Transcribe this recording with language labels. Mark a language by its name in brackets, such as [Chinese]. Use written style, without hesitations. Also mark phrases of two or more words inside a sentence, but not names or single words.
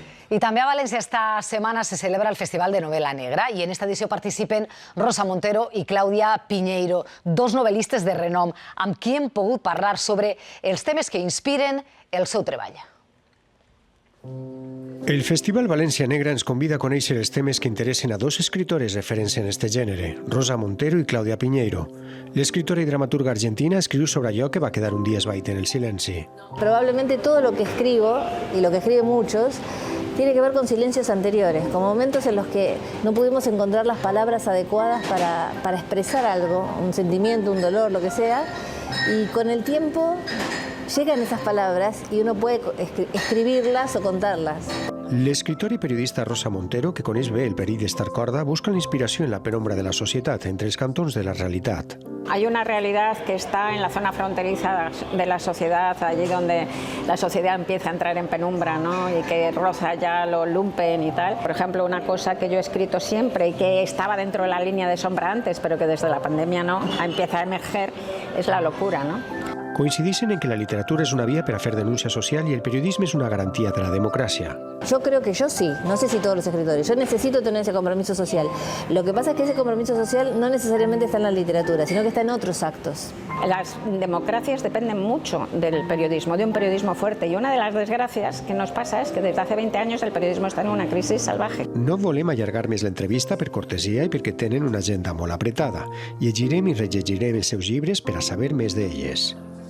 [Catalan] I també a València esta setmana se celebra el Festival de Novel·la Negra i en esta edició participen Rosa Montero i Clàudia Piñeiro, dos novel·listes de renom, amb qui hem pogut parlar sobre els temes que inspiren el seu treball. El Festival València Negra ens convida a conèixer els temes que interessen a dos escritores referents en este gènere, Rosa Montero i Clàudia Piñeiro. L'escritora i dramaturga argentina escriu sobre allò que va quedar un dia esvaït en el silenci. [Spanish] Probablemente todo lo que escribo, y lo que escriben muchos, tiene que ver con silencios anteriores, con momentos en los que no pudimos encontrar las palabras adecuadas para expresar algo, un sentimiento, un dolor, lo que sea, y con el tiempo llegan esas palabras y uno puede escribirlas o contarlas. [Catalan] L'escritora i periodista Rosa Montero, que coneix bé el perill d'estar corda, busca la inspiració en la penombra de la societat, entre els cantons de la realitat. [Spanish] Hay una realidad que está en la zona fronteriza de la sociedad, allí donde la sociedad empieza a entrar en penumbra, ¿no? Y que roza ya lo lumpen y tal. Por ejemplo, una cosa que yo he escrito siempre y que estaba dentro de la línea de sombra antes, pero que desde la pandemia no empieza a emerger, es la locura, ¿no? [Catalan] Coincideixen en que la literatura és una via per a fer denúncia social i el periodisme és una garantia de la democràcia. [Spanish] Yo creo que yo sí, no sé si todos los escritores, yo necesito tener ese compromiso social. Lo que pasa es que ese compromiso social no necesariamente está en la literatura, sino que está en otros actos. Las democracias dependen mucho del periodismo, de un periodismo fuerte, y una de las desgracias que nos pasa es que desde hace 20 años el periodismo está en una crisis salvaje. [Catalan] No volem allargar més l'entrevista per cortesia i perquè tenen una agenda molt apretada. Llegirem i rellegirem els seus llibres per a saber més d'elles.